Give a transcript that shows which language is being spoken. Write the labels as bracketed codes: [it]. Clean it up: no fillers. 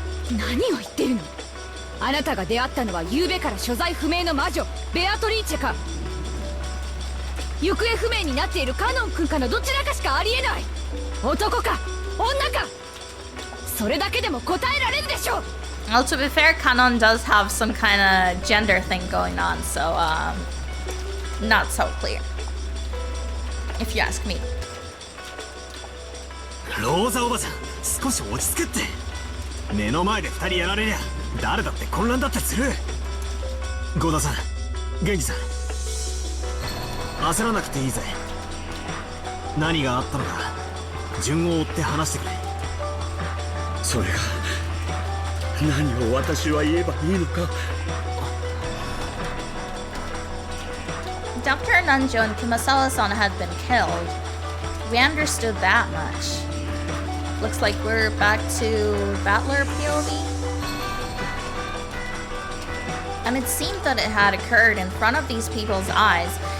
[ja] 何を言ってるの？あなたが出会ったのは昨夜から所在不明の魔女ベアトリーチェか、行方不明になっているカノン君かのどちらかしかありえない。男か女か、それだけでも答えられるでしょう。 [en] Well, to be fair, Kanon does have some kind of gender thing going on, so not so clear. if you ask me. [ja] ローザおばさん、少し落ち着けって。目の前で2人やられりゃ誰だって混乱だってする。郷田さん、源氏さん、焦らなくていいぜ。何があったのか順を追って話してくれ。それが何を私は言えばいいのか。 [en] Dr. Nanjo and Kumasawa-san had been killed. We understood that much. Looks like we're back to Battler POV. And it seemed that it had occurred in front of these people's eyes.